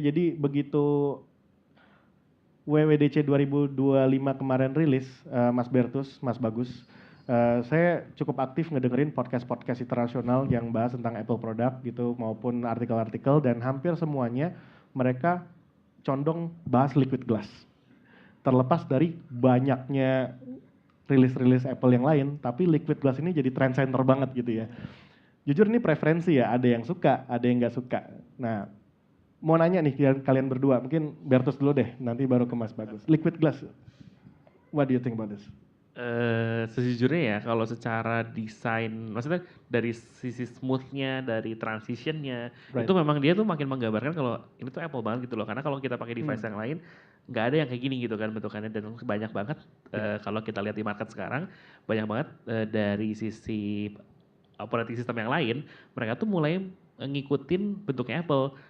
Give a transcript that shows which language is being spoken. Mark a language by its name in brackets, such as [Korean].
[Indonesian] Jadi begitu WWDC 2025 kemarin rilis, Mas Bertus, Mas Bagus, saya cukup aktif ngedengerin podcast internasional yang bahas tentang Apple produk gitu maupun artikel-artikel, dan hampir semuanya mereka condong bahas Liquid Glass. Terlepas dari banyaknya rilis Apple yang lain, tapi Liquid Glass ini jadi trend center banget gitu ya. Jujur ini preferensi ya, ada yang suka, ada yang nggak suka. Nah, mau nanya nih kalian berdua, mungkin Bertus dulu deh, nanti baru ke Mas Bagus. [English] Liquid Glass, what do you think about this? [Indonesian] Sejujurnya ya, kalau secara desain, maksudnya dari sisi smoothnya, dari transitionnya, itu memang dia tuh makin menggambarkan kalau ini tuh Apple banget gitu loh. Karena kalau kita pakai device yang lain, nggak ada yang kayak gini gitu kan bentukannya, dan banyak banget kalau kita lihat di market sekarang, banyak banget dari sisi operating system yang lain, mereka tuh mulai ngikutin bentuknya Apple.